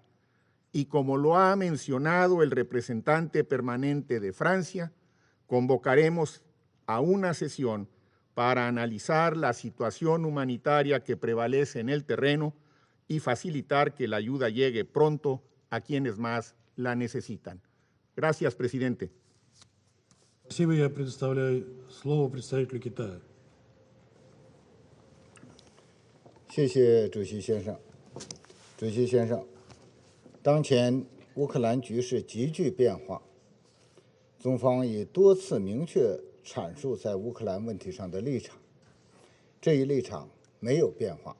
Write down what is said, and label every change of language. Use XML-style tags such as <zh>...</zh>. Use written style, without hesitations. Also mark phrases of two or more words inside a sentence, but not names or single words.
<es>Y como lo ha mencionado el representante permanente de Francia, convocaremos a una sesión para analizar la situación humanitaria que prevalece en el terreno y facilitar que la ayuda llegue pronto a quienes más la necesitan. Gracias, presidente.</es> <ru>Спасибо. Я предоставляю слово представителю Китая.</ru> <zh>谢谢主席先生。主席先生，当前乌克兰局势急剧变化，中方已多次明确阐述在乌克兰问题上的立场，这一立场没有变化。</zh>